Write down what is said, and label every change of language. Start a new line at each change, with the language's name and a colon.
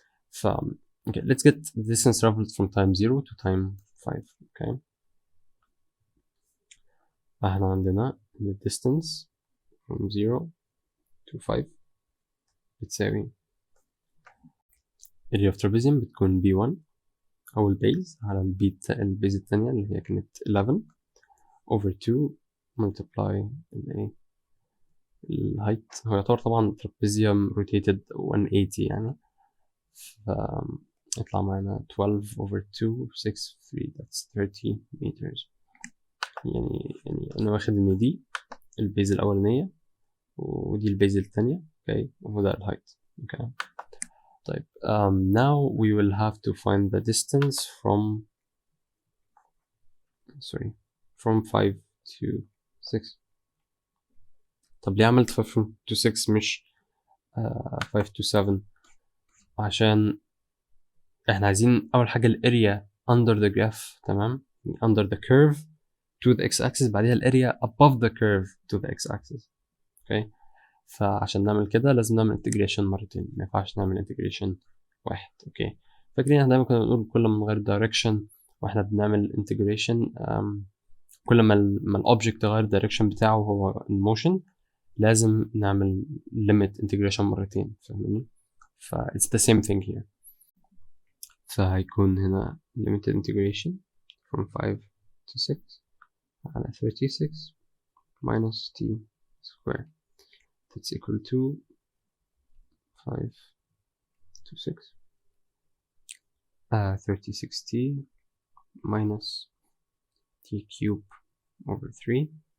English: ف okay, let's get the distance traveled from time 0 to time 5. okay.
Arabic: فاحنا عندنا the distance from 0 to 5 بتساوي
English: area of trapezium
Arabic: بتكون B1 أو البيز على البيز التانية اللي هي كانت 11 over 2 multiply الهايت. هو يعتبر طبعا
English: trapezium rotated 180
Arabic: يعني. يطلع معانا
English: 12 over 2 6 3 that's 30 meters.
Arabic: يعني أنا واخد إن دي البيز الأولانية ودي البيز التانية.
English: okay. وده الهايت. okay.
Arabic: طيب
English: now we will have to find the distance from 5 to 6.
Arabic: طب ليه عملت 5 to 6 مش 5 to 7؟ عشان احنا عايزين أول حاجة الاريا
English: under the graph.
Arabic: تمام.
English: under the curve to the x-axis بعدها الاريا above the curve to the x-axis. okay.
Arabic: فعشان نعمل كده لازم نعمل integration مرتين. ما ينفعش نعمل integration واحد. اوكي. فاكرين احنا دايما كنا بنقول كل ما نغير direction واحنا بنعمل integration كل ما الأوبجكت غير direction بتاعه هو
English: in motion
Arabic: لازم نعمل limit integration مرتين. فاهمني؟
English: ف it's the same thing here.
Arabic: فهيكون هنا
English: limited integration from 5 to 6 على 36 minus t square that's equal to 5 to 6 36t minus t cube over 3.